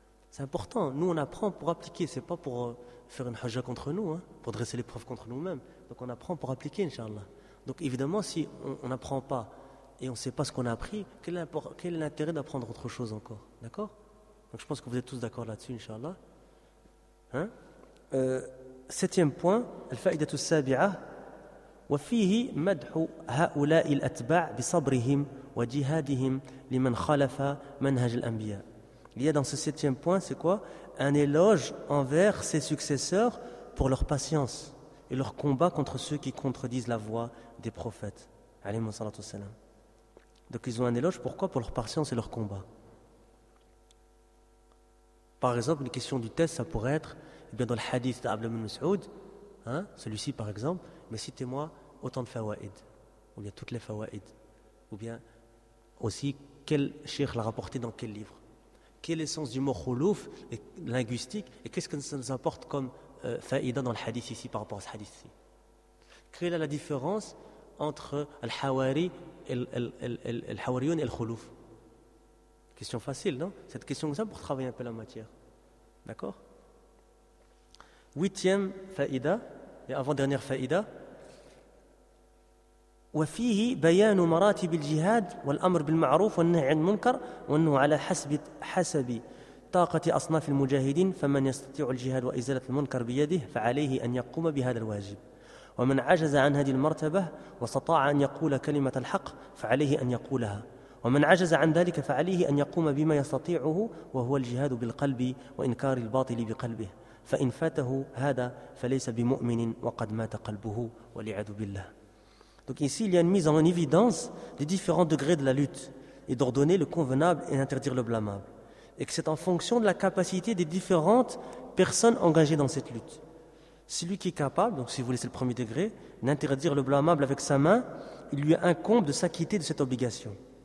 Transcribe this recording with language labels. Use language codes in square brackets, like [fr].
[fr] C'est important, nous on apprend pour appliquer, c'est pas pour faire une hajja contre nous, hein, pour dresser les preuves contre nous-mêmes. Donc on apprend pour appliquer, Inch'Allah. Donc évidemment, si on n'apprend pas et on ne sait pas ce qu'on a appris, quel est l'intérêt d'apprendre autre chose encore? D'accord? Donc je pense que vous êtes tous d'accord là-dessus, Inch'Allah. Hein? Septième point, [ar] الفائدة السابعة وفيه مدح هؤلاء الأتباع بصبرهم وجهادهم لمن خالف منهج الأنبياء. [fr] Il y a dans ce septième point, c'est quoi? Un éloge envers ses successeurs pour leur patience et leur combat contre ceux qui contredisent la voie des prophètes. Alayhi salatu wa salam. Donc ils ont un éloge, pourquoi? Pour leur patience et leur combat. Par exemple, une question du test, ça pourrait être bien dans le hadith d'Abd al-Mun Mas'ud, hein, celui-ci par exemple, mais citez-moi autant de fawa'id, ou bien toutes les fawa'id, ou bien aussi quel cheikh l'a rapporté dans quel livre, quel est le sens du mot khulouf linguistique et qu'est-ce que ça nous apporte comme faïda dans le hadith ici par rapport à ce hadith ici? Quelle est la différence entre al-hawari et al-hawariyun et le khulouf? Question facile, non? Cette question est simple pour travailler un peu la matière. D'accord? Huitième faïda, et avant-dernière faïda. [ar] وفيه بيان مراتب الجهاد والأمر بالمعروف والنهي عن المنكر وأنه على حسب طاقة أصناف المجاهدين فمن يستطيع الجهاد وإزالة المنكر بيده فعليه أن يقوم بهذا الواجب ومن عجز عن هذه المرتبة واستطاع أن يقول كلمة الحق فعليه أن يقولها ومن عجز عن ذلك فعليه أن يقوم بما يستطيعه وهو الجهاد بالقلب وإنكار الباطل بقلبه فإن فاته هذا فليس بمؤمن وقد مات قلبه والعياذ بالله. [fr] Donc ici, il y a une mise en évidence des différents degrés de la lutte et d'ordonner le convenable et d'interdire le blâmable. Et que c'est en fonction de la capacité des différentes personnes engagées dans cette lutte. Celui qui est capable, donc si vous voulez, c'est le premier degré, d'interdire le blâmable avec sa main, il lui incombe de s'acquitter de cette obligation.